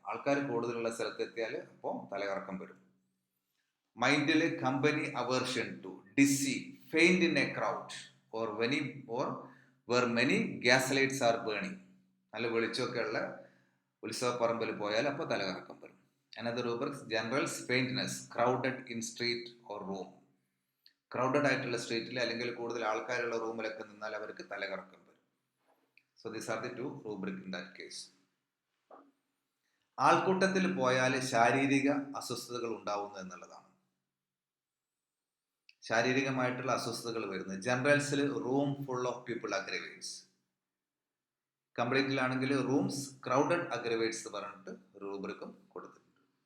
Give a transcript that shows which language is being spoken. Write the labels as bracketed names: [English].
[Malayalam] ആൾക്കാർ കൂടുതലുള്ള സ്ഥലത്ത് എത്തിയാൽ അപ്പോൾ തലകറക്കം വരും. [English] മൈൻഡിൽ company aversion to, dizzy, faint in a crowd or where many gas lights are burning. [Malayalam] നല്ല വെളിച്ചമൊക്കെ ഉള്ള ഉത്സവ പറമ്പിൽ പോയാൽ അപ്പോൾ തലകറക്കം വരും. [English] Another rubric, generals faintness, crowded in street or room. [Malayalam] Crowded ആയിട്ടുള്ള സ്ട്രീറ്റിൽ അല്ലെങ്കിൽ കൂടുതൽ ആൾക്കാരുള്ള റൂമിലൊക്കെ നിന്നാൽ അവർക്ക് തലകറക്കം വരും. [English] So these are the 2 rubric in that case. [Malayalam] ആൾക്കൂട്ടത്തിൽ പോയാൽ ശാരീരിക അസ്വസ്ഥതകൾ ഉണ്ടാവുന്നു എന്നുള്ളതാണ്. ശാരീരികമായിട്ടുള്ള അസ്വസ്ഥതകൾ വരുന്നത്. ജനറൽസിൽ room full of people aggravates. കംപ്ലീറ്റിലാണെങ്കിൽ rooms crowded aggravates പറഞ്ഞിട്ട് റൂബ്രിക്കും കൊടുത്തിട്ടുണ്ട്.